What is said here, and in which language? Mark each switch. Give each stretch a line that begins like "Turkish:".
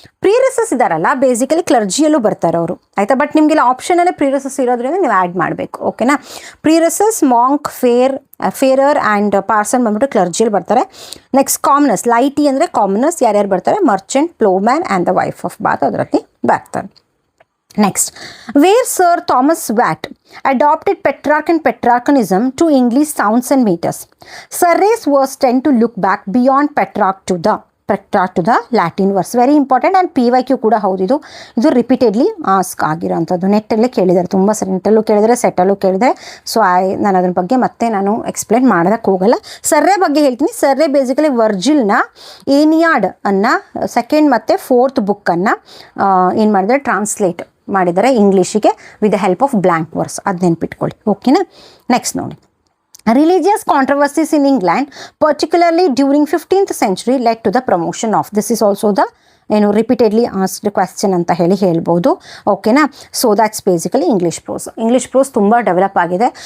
Kannada: ಪ್ರಿಯರಸಸ್ ಇದಾರಲ್ಲ ಬೇಸಿಕಲಿ ಕ್ಲರ್ಜಿಯಲ್ಲೂ ಬರ್ತಾರೆ ಅವರು ಆಯಿತಾ. ಬಟ್ ನಿಮಗೆಲ್ಲ ಆಪ್ಷನಲ್ಲೇ ಪ್ರಿಯರಸಸ್ ಇರೋದ್ರಿಂದ ನೀವು ಆ್ಯಡ್ ಮಾಡಬೇಕು. ಓಕೆನಾ. ಪ್ರಿಯರಸಸ್, ಮಾಂಕ್, ಫೇರರ್ ಆ್ಯಂಡ್ ಪಾರ್ಸನ್ ಬಂದ್ಬಿಟ್ಟು ಕ್ಲರ್ಜಿಯಲ್ಲಿ ಬರ್ತಾರೆ. ನೆಕ್ಸ್ಟ್ ಕಾಮನರ್ಸ್, ಲೈಟಿ ಅಂದರೆ ಕಾಮನರ್ಸ್ ಯಾರ್ಯಾರು ಬರ್ತಾರೆ, Merchant, ಪ್ಲೋಮ್ಯಾನ್ and the wife of Baat ಅದರಲ್ಲಿ ಬರ್ತಾರೆ.
English: Next, where sir Thomas Wyatt adopted Petrarch and Petrarchanism to English sounds and meters. Surreys was tend to look back beyond Petrarch to the Latin verse. Very important.
Kannada: And PYQ ಕೂಡ ಹೌದು. ಇದು repeatedly ask ಆಗಿರೋಂಥದ್ದು. ನೆಟ್ಟಲ್ಲೇ ಕೇಳಿದ್ದಾರೆ, ತುಂಬ ಸರಿ ನೆಟ್ಟಲ್ಲೂ ಕೇಳಿದರೆ, ಸೆಟ್ಟಲ್ಲೂ ಕೇಳಿದರೆ. So ನಾನು ಅದ್ರ ಬಗ್ಗೆ ಮತ್ತೆ ನಾನು ಎಕ್ಸ್ಪ್ಲೇನ್ ಮಾಡೋದಕ್ಕೆ ಹೋಗಲ್ಲ. ಸರ್ರೆ ಬಗ್ಗೆ ಹೇಳ್ತೀನಿ. ಸರ್ರೆ ಬೇಸಿಕಲಿ ವರ್ಜಿಲ್ನ ಏನಿಯಾಡ್ ಅನ್ನು 2nd ಮತ್ತು 4th ಬುಕ್ಕನ್ನು ಏನು ಮಾಡಿದರೆ ಟ್ರಾನ್ಸ್ಲೇಟ್ ಮಾಡಿದ್ದಾರೆ ಇಂಗ್ಲೀಷಿಗೆ
English: With the help of blank verse.
Kannada: ಅದು ನೆನ್ಪಿಟ್ಕೊಳ್ಳಿ. ಓಕೆನಾ.
English: Next ನೋಡಿ, religious controversies in England, particularly during 15th century, led to the promotion of. This is also the repeatedly asked question
Kannada: ಅಂತ ಹೇಳ್ಬೋದು. ಓಕೆನಾ. So that's basically English pros ತುಂಬ develop ಆಗಿದೆ.